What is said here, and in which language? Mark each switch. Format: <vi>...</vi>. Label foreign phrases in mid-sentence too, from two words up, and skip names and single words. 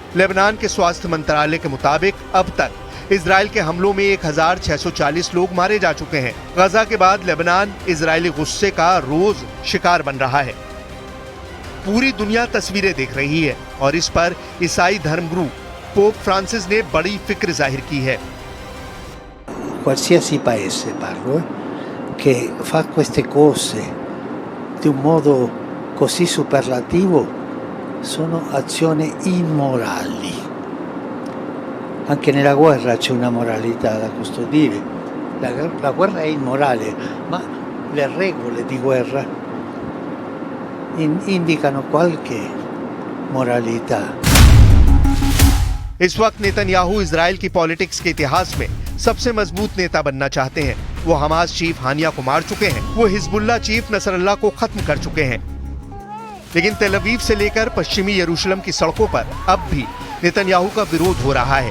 <hi>लेबनान के स्वास्थ्य मंत्रालय के मुताबिक अब तक इजराइल के हमलों में 1640 लोग मारे जा चुके हैं। गजा के बाद लेबनान इजरायली गुस्से का रोज शिकार बन रहा है। पूरी दुनिया तस्वीरें देख रही है और इस पर ईसाई धर्मगुरु पोप फ्रांसिस ने बड़ी फिक्र जाहिर की है।</hi> <it>Qualsiasi paese parlo, che fa queste cose di un modo così superlativo sono azioni immorali. Anche nella guerra c'è una moralità da custodire. La guerra è immorale, ma le regole di guerra indicano qualche moralità.</it> <hi>इस वक्त नेतन्याहू इजराइल की पॉलिटिक्स के इतिहास में सबसे मजबूत नेता बनना चाहते हैं। वो हमास चीफ हानिया को मार चुके हैं, वो हिजबुल्लाह चीफ नसरल्लाह को खत्म कर चुके हैं। लेकिन तेल अवीव से लेकर पश्चिमी यरूशलेम की सड़कों पर अब भी नेतन्याहू का विरोध हो रहा है।</hi>